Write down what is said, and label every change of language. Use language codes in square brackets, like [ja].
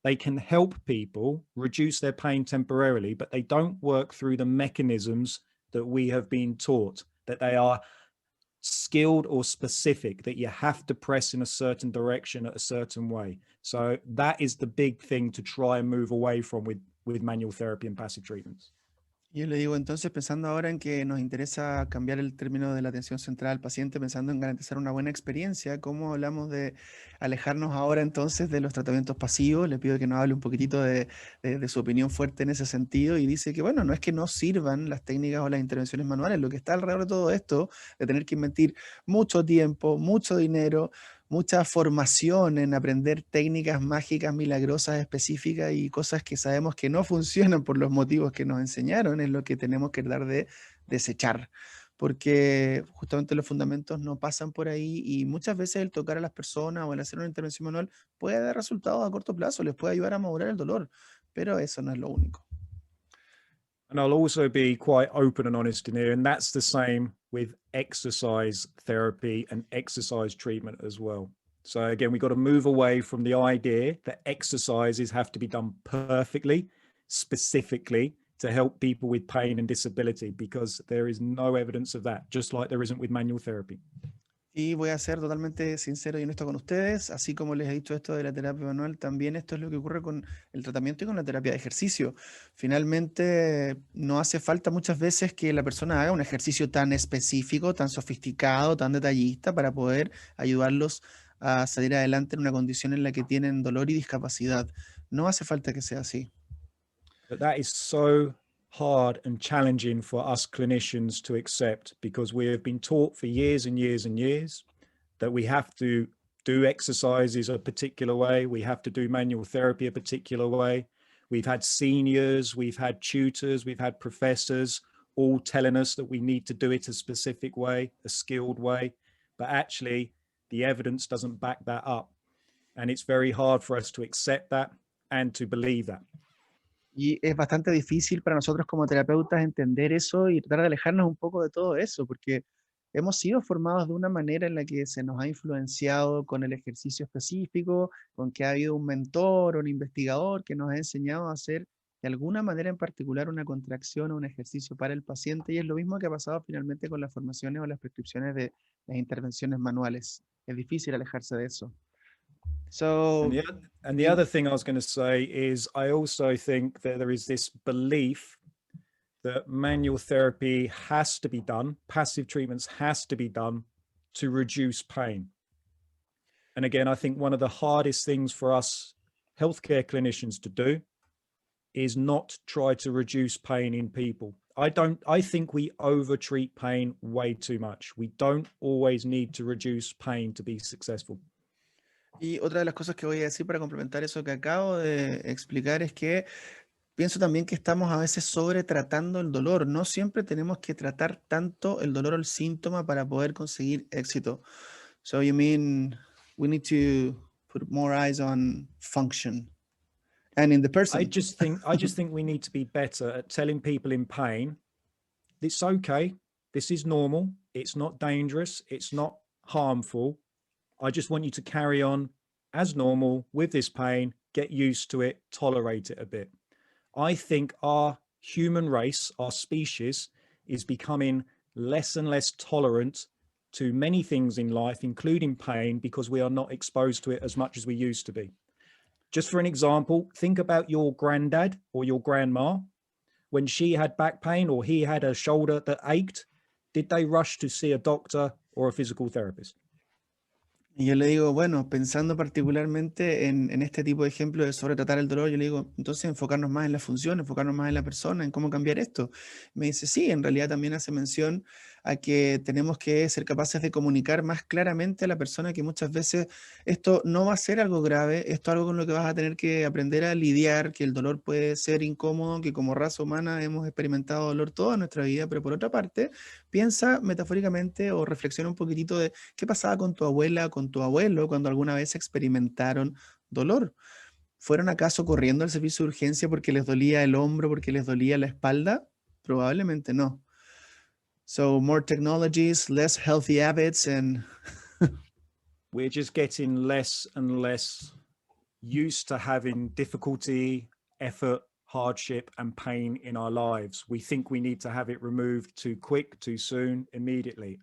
[en] They can help people reduce their pain temporarily, but they don't work through the mechanisms that we have been taught, that they are skilled or specific, that you have to press in a certain direction at a certain way. So that is the big thing to try and move away from with manual therapy and passive treatments. [es] Yo le digo entonces, pensando ahora en que nos interesa cambiar el término de la atención centrada al paciente, pensando en garantizar una buena experiencia, ¿cómo hablamos de alejarnos ahora entonces de los tratamientos pasivos? Le pido que nos hable un poquitito de su opinión fuerte en ese sentido y dice que, bueno, no es que no sirvan las técnicas o las intervenciones manuales, lo que está alrededor de todo esto, de tener que invertir mucho tiempo, mucho dinero, mucha formación en aprender técnicas mágicas, milagrosas, específicas y cosas que sabemos que no funcionan por los motivos que nos enseñaron, es lo que tenemos que tratar de desechar. Porque justamente los fundamentos no pasan por ahí y muchas veces el tocar a las personas o el hacer una intervención manual puede dar resultados a corto plazo, les puede ayudar a madurar el dolor, pero eso no es lo único. [en] And I'll also be quite open and honest in here. And that's the same with exercise therapy and exercise treatment as well. So again, we've got to move away from the idea that exercises have to be done perfectly, specifically to help people with pain and disability, because there is no evidence of that, just like there isn't with manual therapy. [es] Y voy a ser totalmente sincero y honesto con ustedes, así como les he dicho esto de la terapia manual, también esto es lo que ocurre con el tratamiento y con la terapia de ejercicio. Finalmente, no hace falta muchas veces que la persona haga un ejercicio tan específico, tan sofisticado, tan detallista para poder ayudarlos a salir adelante en una condición en la que tienen dolor y discapacidad. No hace falta que sea así. [en] But that is so hard and challenging for us clinicians to accept, because we have been taught for years and years and years that we have to do exercises a particular way, we have to do manual therapy a particular way. We've had seniors, we've had tutors, we've had professors all telling us that we need to do it a specific way, a skilled way, but actually the evidence doesn't back that up. And it's very hard for us to accept that and to believe that. [es] Y es bastante difícil para nosotros como terapeutas entender eso y tratar de alejarnos un poco de todo eso, porque hemos sido formados de una manera en la que se nos ha influenciado con el ejercicio específico, con que ha habido un mentor o un investigador que nos ha enseñado a hacer de alguna manera en particular una contracción o un ejercicio para el paciente, y es lo mismo que ha pasado finalmente con las formaciones o las prescripciones de las intervenciones manuales. Es difícil alejarse de eso. [en] And So, the other thing I was going to say is I also think that there is this belief that manual therapy has to be done, passive treatments has to be done to reduce pain. And again, I think one of the hardest things for us healthcare clinicians to do is not try to reduce pain in people. I think we overtreat pain way too much. We don't always need to reduce pain to be successful. [es] Y otra de las cosas que voy a decir para complementar eso que acabo de explicar es que pienso también que estamos a veces sobretratando el dolor. No siempre tenemos que tratar tanto el dolor o el síntoma para poder conseguir éxito. [en] So you mean we need to put more eyes on function and in the person. I just think we need to be better at telling people in pain, it's okay, this is normal, it's not dangerous, it's not harmful. I just want you to carry on as normal with this pain, get used to it, tolerate it a bit. I think our human race, our species, is becoming less and less tolerant to many things in life, including pain, because we are not exposed to it as much as we used to be. Just for an example, think about your granddad or your grandma. When she had back pain or he had a shoulder that ached, did they rush to see a doctor or a physical therapist? [es] Y yo le digo, bueno, pensando particularmente en este tipo de ejemplo de sobretratar el dolor, yo le digo, entonces enfocarnos más en la función, enfocarnos más en la persona, en cómo cambiar esto. Me dice, sí, en realidad también hace mención a que tenemos que ser capaces de comunicar más claramente a la persona que muchas veces esto no va a ser algo grave, esto es algo con lo que vas a tener que aprender a lidiar, que el dolor puede ser incómodo, que como raza humana hemos experimentado dolor toda nuestra vida, pero por otra parte, piensa metafóricamente o reflexiona un poquitito de qué pasaba con tu abuela, con tu abuelo cuando alguna vez experimentaron dolor. ¿Fueron acaso corriendo al servicio de urgencia porque les dolía el hombro, porque les dolía la espalda? Probablemente no. [en] So more technologies, less healthy habits, and we're just getting less and less used to having difficulty, effort, hardship, and pain in our lives. We think we need to have it removed too quick, too soon, immediately.